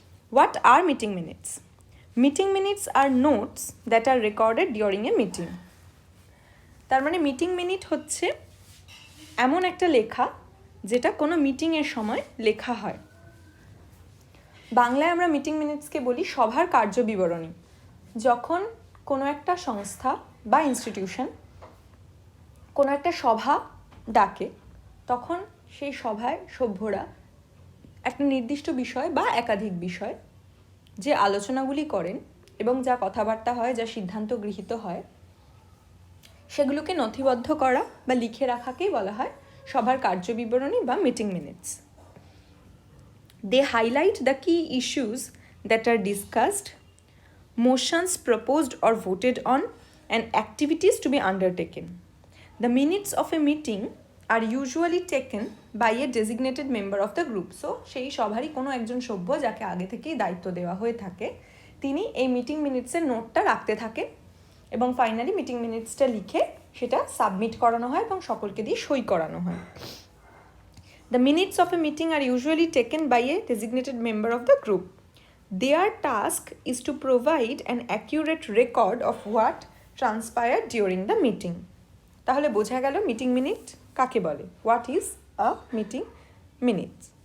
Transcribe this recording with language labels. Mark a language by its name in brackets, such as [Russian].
[English] What are meeting minutes? Meeting minutes are notes that are recorded during a meeting. [Bangla] তার মানে meeting minute হচ্ছে এমন একটা লেখা যেটা কোনো মিটিংয়ের সময় লেখা হয়। বাংলায় আমরা মিটিং মিনিটসকে বলি সভার কার্যবিবরণী। যখন কোনো একটা সংস্থা বা ইনস্টিটিউশন কোনো একটা সভা ডাকে তখন সেই সভায় সভ্যরা একটা নির্দিষ্ট বিষয় বা একাধিক বিষয় যে আলোচনাগুলি করেন এবং যা কথাবার্তা হয়, যা সিদ্ধান্ত গৃহীত হয়, সেগুলোকে নথিবদ্ধ করা বা লিখে রাখাকেই বলা হয় সভার কার্যবিবরণী বা meeting minutes. [English] They highlight the key issues that are discussed, motions proposed or voted on, and activities to be undertaken. The minutes of a meeting are usually taken by a designated member of the group. [Bangla] So, সেই সভারই কোনো একজন সভ্য যাকে আগে থেকেই দায়িত্ব দেওয়া হয়ে থাকে তিনি এই মিটিং মিনিটসের নোটটা রাখতে থাকেন এবং ফাইনালি মিটিং মিনিটসটা লিখে সেটা সাবমিট করানো হয় এবং সকলকে দিয়ে সই করানো হয়। [English] The minutes of a meeting are usually taken by a designated member of the group. Their task is to provide an accurate record of what transpired during the meeting. [Bangla] তাহলে বোঝা গেল মিটিং মিনিট কাকে বলে। [English] What is a meeting minute?